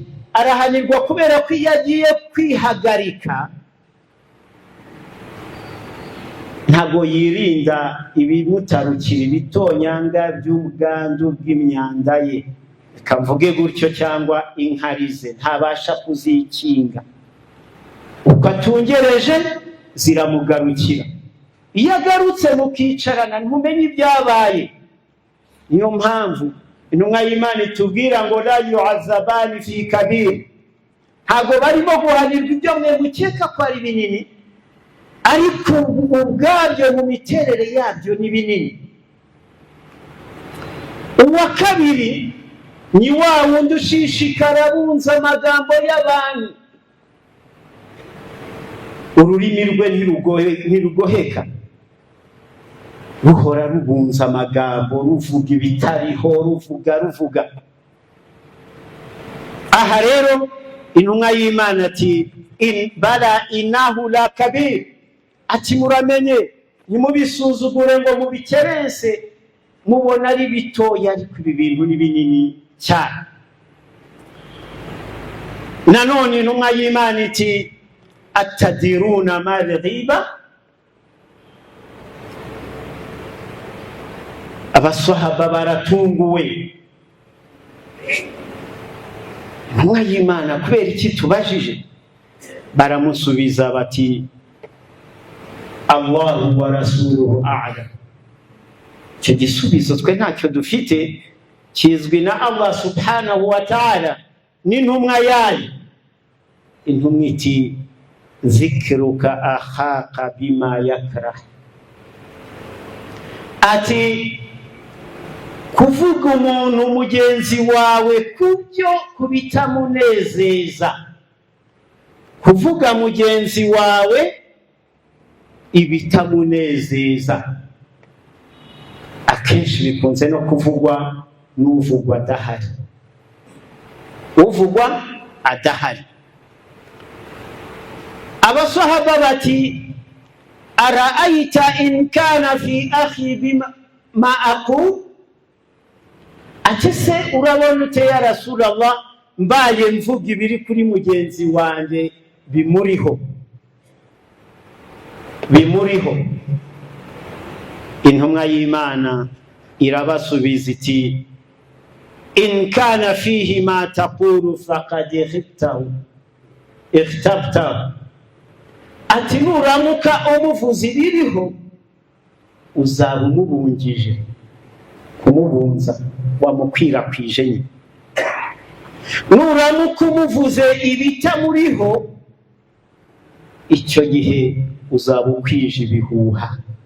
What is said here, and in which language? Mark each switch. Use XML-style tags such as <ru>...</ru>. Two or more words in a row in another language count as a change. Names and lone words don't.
<rw>Arahanirwa kubera ko iyo agiye kwihagarika ntabwo yirinda ibimutarukira, ibitonyanga by'ubwandu bw'imyanda ye, kamvuge gutyo, cyangwa inkarize, ntabasha kuzikinga. Uko atungereje ziramugarukira. Iyo agarutse mukicarana ntumenye ibyabaye. Niyo mpamvu intumwa y'Imana itubwira ngo</rw> <ar>لا يعذبان في كبير.</ar> <rw>Ntabwo barimo guhanirwa ibyo mwe mukeka ko ari binini, ariko ubwabyo mu miterere yabyo ni binini. Uwa kabiri ni wa wundi ushishikara bunza amagambo y'abantu. Ururimi rwe ntirugoheka, ruhora rubunza amagambo, ruvuga ibitariho, ruvuga. Aha rero intumwa y'Imana ati</rw> <ar>بلى إنه لكبير,</ar> <rw>ati muramenye nimubisuzugure ngo mubikerense mubona ari bitoya, ariko ibi bintu ni binini cyane. Nanone intumwa y'Imana iti</rw> <ar>أتدرون ما الغيبة.</ar> <rw>Abasahaba baratunguwe, intumwa y'Imana kubera iki tubajije? Baramusubiza bati</rw> <ar>الله ورسوله أعلم.</ar> <rw>Icyo gisubizo twe ntacyo dufite, kizwi na</rw> <ar>الله سبحانه وتعالى</ar> <rw>n'intumwa yayo. Intumwa iti</rw> <ar>ذكرك أخاك بما يكره,</ar> <rw>ati kuvuga umuntu mugenzi wawe kubyo kubitamunezeza, kuvuga mugenzi wawe ibitamunezeza. Akenshi bikunze no kuvugwa n'uvugwa adahari, uvugwa adahari. Abasahaba bati</rw> <ar>أرأيت إن كان في أخي ما أقول,</ar> <rw>ati se urabona ute</rw> <ar>يا رسول الله</ar> <rw>mbaye mvuga ibiri kuri mugenzi wanjye bimuriho? Intumwa y'Imana irabasubiza iti</rw> <ar>إن كان فيه ما تقول فقد اغتبته,</ar> <rw>ati nuramuka umuvuzi ibiriho uzaba umubungije, kumubunza wamukwirakwije nyine. Nuramuka umuvuze ibitamuriho, icyo gihe uzaba ukwije ibihuha.</rw>